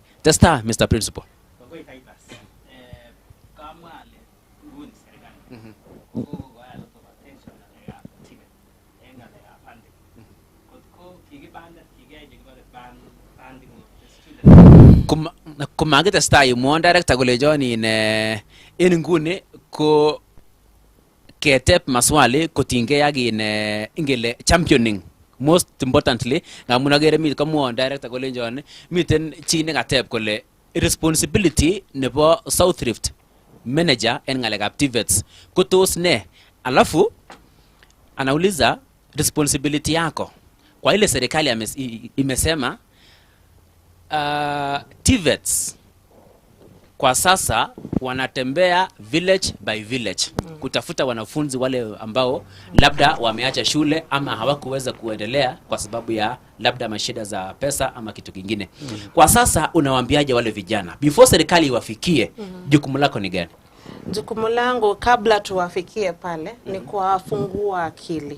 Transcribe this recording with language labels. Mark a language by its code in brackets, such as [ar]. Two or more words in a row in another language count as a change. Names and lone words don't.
[sgc] Testai Mr. Principal. Kumakitestai imwon director kolenjon en nguni ko keteb maswali kotinygei ak ingele championing [en] most importantly [sgc] ngamun akere mi komwon director kolenjon miten chi nekateb kole responsibility nebo [en] South Rift manager [sgc] en ngalekab TVET ko tos ne, [sw] alafu anauliza responsibility yako kwa ile serikali imesema TVETs kwa sasa wanatembea [en] village by village [sw] kutafuta wanafunzi wale ambao labda wameacha shule ama hawakuweza kuendelea kwa sababu ya labda mashida za pesa ama kitu kingine. Kwa sasa unawaambiaje wale vijana before serikali iwafikie? Jukumu lako ni gani? Jukumu langu kabla tuwafikie pale ni kuwafungua akili.